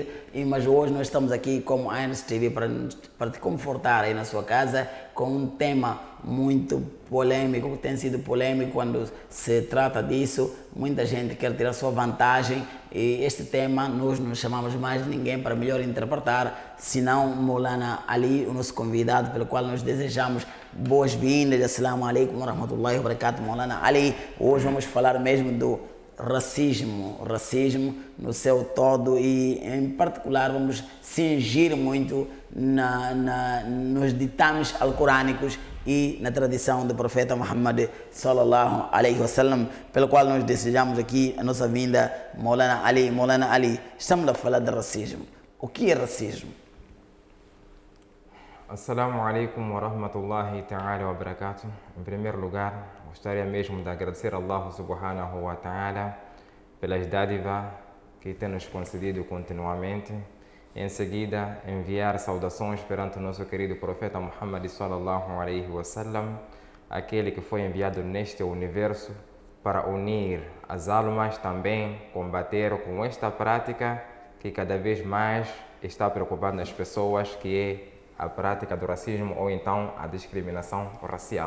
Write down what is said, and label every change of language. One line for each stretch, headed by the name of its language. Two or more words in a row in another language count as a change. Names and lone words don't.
Portuguese: Mas hoje nós estamos aqui como ANS TV para te confortar aí na sua casa com um tema muito polêmico, que tem sido polêmico quando se trata disso. Muita gente quer tirar sua vantagem e este tema nós não chamamos mais ninguém para melhor interpretar, senão Maulana Ali, o nosso convidado, pelo qual nós desejamos boas-vindas.
Arabic: السلام عليكم ورحمة الله وبركاته, Maulana Ali.
Portuguese: Hoje vamos falar mesmo do racismo no seu todo e em particular vamos cingir muito nos ditames alcorânicos e na tradição do profeta Muhammad
Arabic: صلى الله عليه وسلم,
Portuguese: pelo qual nós desejamos aqui a nossa vinda, Maulana Ali. Maulana Ali, estamos a falar de racismo. O que é racismo?
Arabic: السلام عليكم ورحمة الله تعالى وبركاته.
Portuguese: Em primeiro lugar, gostaria mesmo de agradecer a
Arabic: الله سبحانه وتعالى
Portuguese: pelas dádivas que tem nos concedido continuamente. Em seguida, enviar saudações perante o nosso querido profeta Muhammad
Arabic: صلى الله عليه وسلم,
Portuguese: aquele que foi enviado neste universo para unir as almas, também combater com esta prática que cada vez mais está preocupando as pessoas, que é a prática do racismo ou então a discriminação racial.